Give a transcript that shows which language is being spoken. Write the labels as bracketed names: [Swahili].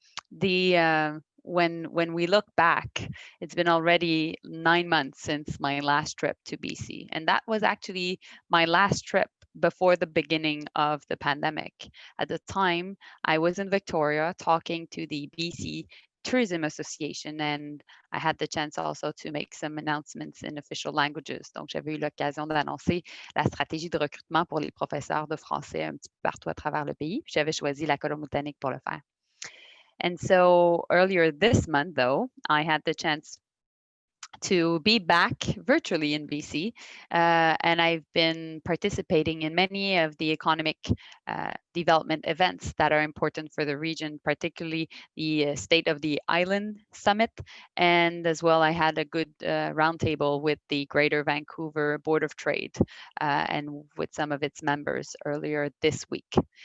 [English] When we look back, it's been already 9 months since my last trip to BC. And that was actually my last trip before the beginning of the pandemic. At the time, I was in Victoria talking to the BC Tourism Association, and I had the chance also to make some announcements in official languages. [French] Donc, j'avais eu l'occasion d'annoncer la stratégie de recrutement pour les professeurs de français un petit peu partout à travers le pays. J'avais choisi la Colombie-Britannique pour le faire. [English] And so earlier this month, though, I had the chance to be back virtually in BC, and I've been participating in many of the economic development events that are important for the region, particularly the State of the Island Summit, and as well I had a good roundtable with the Greater Vancouver Board of Trade and with some of its members earlier this week.